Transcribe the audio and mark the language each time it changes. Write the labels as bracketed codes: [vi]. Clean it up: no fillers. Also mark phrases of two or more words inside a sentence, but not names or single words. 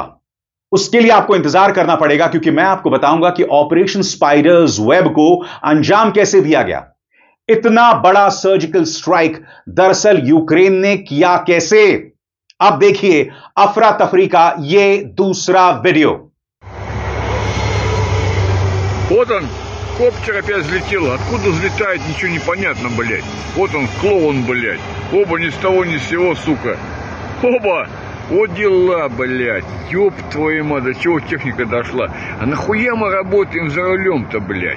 [hi] उसके लिए आपको इंतजार करना पड़ेगा, क्योंकि मैं आपको बताऊंगा कि ऑपरेशन स्पाइडर्स वेब को अंजाम कैसे दिया गया। इतना बड़ा [en] surgical strike [hi] दरअसल यूक्रेन ने किया कैसे। अब देखिए अफरा तफरी का यह दूसरा वीडियो। [ru] Вот он, коптер опять взлетел. Откуда взлетает, ничего не понятно, блядь. Вот он, клоун, блядь. Оба ни с того ни с сего, сука. Оба! Вот дела, блядь. Ёб твою мать, до чего техника дошла. А нахуя мы работаем за рулем-то, блядь?